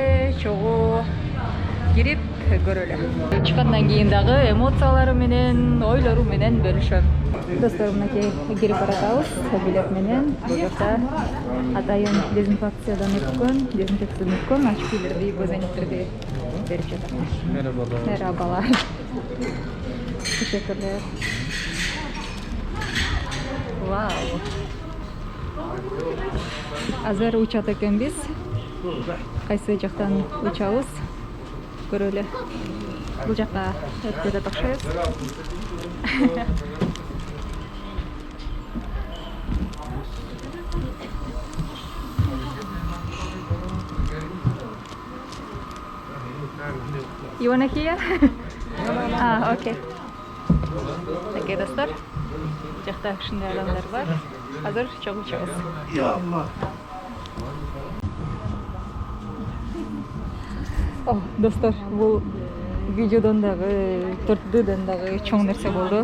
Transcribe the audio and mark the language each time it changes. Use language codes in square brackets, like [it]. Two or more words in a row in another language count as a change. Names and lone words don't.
[ky] Азыр эмесе чогуу кирип көрөлү. Чыккандан кийин дагы эмоциялары менен, ойлору менен бөлүшөм. Достор, мынакей кирип баратабыз билет менен. Бул жакта атайын дезинфекциядан өткөн очкилерди, бозенектерди берип жатат. [tr] Merhabalar. Merhabalar. Teşekkürler. [ky] Вау. Азыр учат экенбиз. Кайсы жактан учабыз? Көрөлү. Бул жакка өтүп кетет окшойбуз. [en] You wanna hear? [ky] Окей. Окей, достор. Бул жакта ушундай адамдар бар. Азыр чогуу учабыз. Достор, бул видеодон дагы 4D'ден дагы чоң нерсе болду.